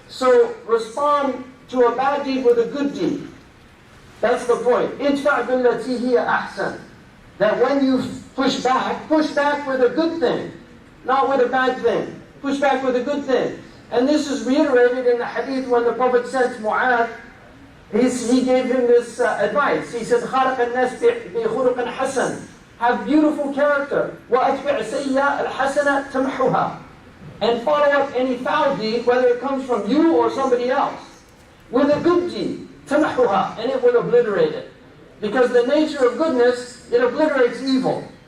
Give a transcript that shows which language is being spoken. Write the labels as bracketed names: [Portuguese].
[English] So respond to a bad deed with a good deed. That's the point. [Arabic] Idfa' billati hiya ahsan. [English] That when you push back with a good thing. Not with a bad thing. Push back with a good thing. And this is reiterated in the hadith when the Prophet said to Mu'adh, he gave him this advice. He said, [Arabic] خَلَقَ النَّاسِ بِخُلُقٍ حَسَنٍ. [English] Have beautiful character. [Arabic] وَأَتْبِعْ سَيِّئَةَ الْحَسَنَةَ تَمْحُهَا. [English] And follow up any foul deed, whether it comes from you or somebody else, with a good deed. [Arabic] تَمْحُهَا. [English] And it will obliterate it. Because the nature of goodness, it obliterates evil.